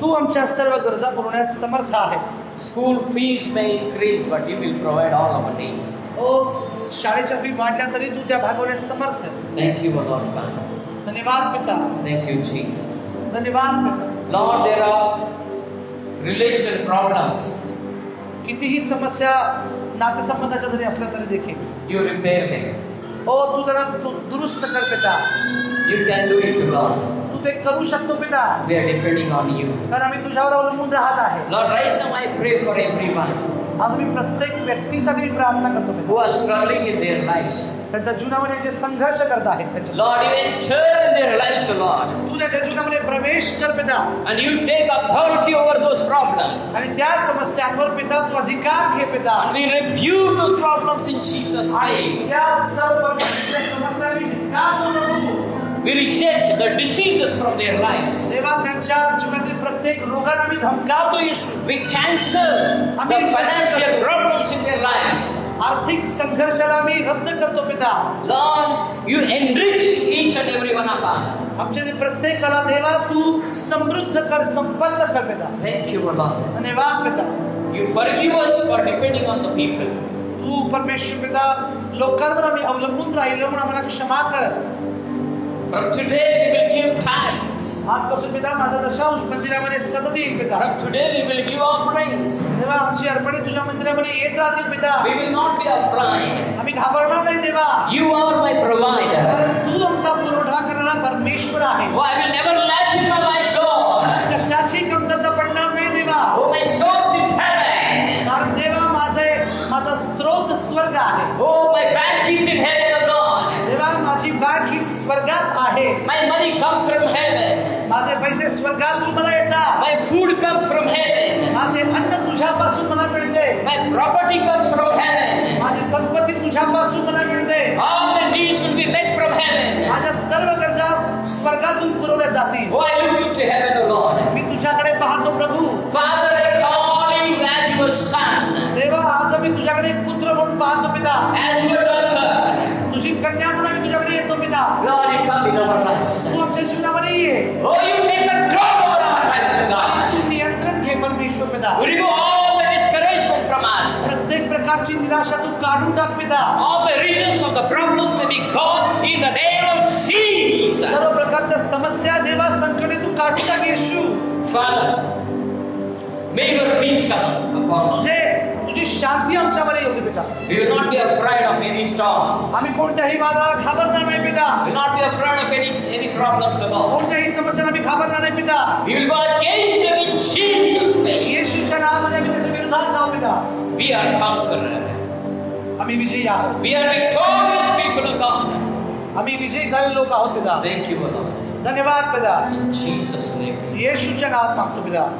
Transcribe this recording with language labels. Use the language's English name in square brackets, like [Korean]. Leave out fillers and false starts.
[Marathi] तू आमच्या सर्व गरजा पुरवण्यास समर्थ आहेस. [English] School fees may increase, but you will provide all our needs. [Marathi] ओ शाळेच्या फी वाढल्या तरी तू त्या भागवण्यास समर्थ आहेस. [English] Thank you, O Lord Father. [Marathi] धन्यवाद पिता. [English] Thank you, Jesus. [Marathi] धन्यवाद पिता. [English] Lord, there are relation problems. [Marathi] कितीही समस्या नातेसंबंधाच्या जरी असल्या तरी देखील [English] You repair them. [Marathi] ओ तू त्यांना दुरुस्त कर पिता. [English] You can do it, God. [Marathi] तू ते करू शकतो पिता. [English] We are depending on you. [Marathi] कारण आम्ही तुझ्यावर अवलंबून राहत आहे. [English] Lord, right now I pray for everyone [Marathi] आज मी प्रत्येक व्यक्तीसाठी मी प्रार्थना करतो पिता. [English] who are struggling in their lives. [Marathi] त्यांच्या जीवनामध्ये जे संघर्ष करत आहेत त्यांच्या [English] Lord, you enter in their lives, Lord, [Marathi] तू त्याच्या जीवनामध्ये प्रवेश कर पिता. [English] and you take authority over those problems. [Marathi] आणि त्या समस्यांवर पिता तू अधिकार घे पिता. [English] And we rebuke those problems in Jesus' [Marathi] आणि [English] name. [Marathi] त्या सर्व समस्या मी धिक्कार देतो प्रभू. [English] We reject the diseases from their lives. [Marathi] देवा त्यांच्या जीवनातील प्रत्येक रोगाला आम्ही धमकावतो येशू. [English] We cancel the financial problems in their lives. [Marathi] आर्थिक संघर्षाला आम्ही रद्द करतो पिता. [English] Lord, you enrich each and every one of us. [Marathi] आमच्या प्रत्येकाला देवा तू समृद्ध कर, संपन्न कर पिता. [English] Thank you, Lord. [Marathi] धन्यवाद पिता. [English] You forgive us for depending on the people. [Marathi] तू परमेश्वर पिता लोकांवर आम्ही अवलंबून राहिलो म्हणून आम्हाला क्षमा कर. [English] From today we will give tithes. [Marathi] आजपासून पिता माझा दशांश मंदिरामध्ये सतत येईल पिता. [English] From today we will give offerings. [Marathi] देवा आमची अर्पणे तुझ्या मंदिरामध्ये येत राहतील पिता. [English] We will not be afraid. [Marathi] आम्ही घाबरणार नाही देवा. [English] You are my provider. [Marathi] कारण तू आमचा पुरवठा करणारा परमेश्वर आहे. [English] Oh, I will never lack in my life, Lord. [Marathi] कशाची कमतरता पडणार नाही देवा. [English] Oh, my source is heaven. [Marathi] कारण देवा माझा स्रोत स्वर्ग आहे. [English] Oh, my bank is in heaven, O God. [Marathi] देवा माझी बँक ही स्वर्गात आहे. [English] My money comes from heaven. [Marathi] माझे पैसे स्वर्गातून मला येतात. [English] My food comes from heaven. [Marathi] माझे अन्न तुझ्यापासून मला मिळते. [English] My property comes from heaven. [Marathi] माझी संपत्ती तुझ्यापासून मला मिळते. [English] All the needs will be met from heaven. [Marathi] माझ्या सर्व गरजा स्वर्गातून पुरवल्या जातील. [English] Oh, I look into heaven, O Lord. [Marathi] मी तुझ्याकडे पाहतो प्रभू. [English] Father, I call you as your son, [Marathi] देवा आज आम्ही तुझ्याकडे एक पुत्र म्हणून पाहतो पिता. [English] as your daughter. [Marathi] तुझी कन्या म्हणून आम्ही तुझ्याकडे येतो पिता. [English] Lord, you come in our lives. [Marathi] तू आमच्या जीवनामध्ये ये. [English] Oh, you take control over our lives, O God. [Marathi] तू नियंत्रण घे परमेश्वर पिता. [English] We remove all the discouragement from us. [Marathi] प्रत्येक प्रकारची निराशा तू काढून टाक पिता. [English] All the reasons of the problems may be gone in the name of Jesus. [Marathi] सर्व प्रकारच्या समस्या देवा संकटे तू काढून टाक येशू. [English] Father, may your peace come upon us. [Marathi] तुझी शांती आमच्यावर येऊ दे पिता. [English] We will not be afraid of any storms. [Marathi] आम्ही कोणत्याही वादळाला घाबरणार नाही पिता. [English] We will not be afraid of any problems at all. [Marathi] कोणत्याही समस्याला आम्ही घाबरणार नाही पिता. [English] We will go against them in Jesus' name. [Marathi] येशूच्या नावामध्ये आम्ही त्याच्या विरोधात जाऊ पिता. [English] We are conquerors. [Marathi] आम्ही विजयी आहोत. [English] We are victorious people of God. [Marathi] आम्ही विजयी झालेले लोक आहोत पिता. [English] Thank you, Lord. [Marathi] धन्यवाद पिता. [English] In Jesus' name. [Marathi] येशूच्या नावात मागतो पिता.